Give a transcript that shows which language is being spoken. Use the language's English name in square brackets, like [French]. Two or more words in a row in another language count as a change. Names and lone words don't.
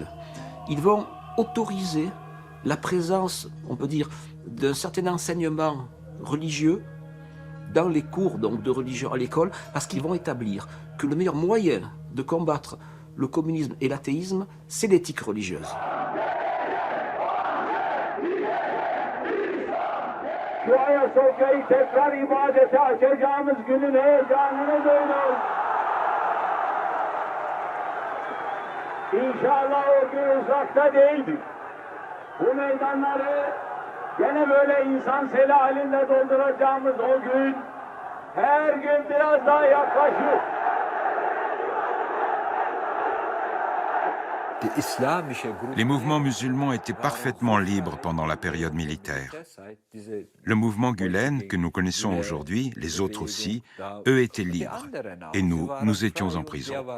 [French] Ils vont autoriser la présence, on peut dire, d'un certain enseignement religieux dans les cours donc, de religion à l'école, parce qu'ils vont établir que le meilleur moyen de combattre le communisme et l'athéisme, c'est l'éthique religieuse. [Turkish] Şu Ayasofya'yı tekrar ibadete açacağımız günün heyecanını duydum. İnşallah o gün uzakta değildir. Bu meydanları gene böyle insan seli halinde dolduracağımız o gün her gün biraz daha yaklaşıyor. [French] Les mouvements musulmans étaient parfaitement libres pendant la période militaire. Le mouvement Gülen, que nous connaissons aujourd'hui, les autres aussi, eux étaient libres. Et nous étions en prison.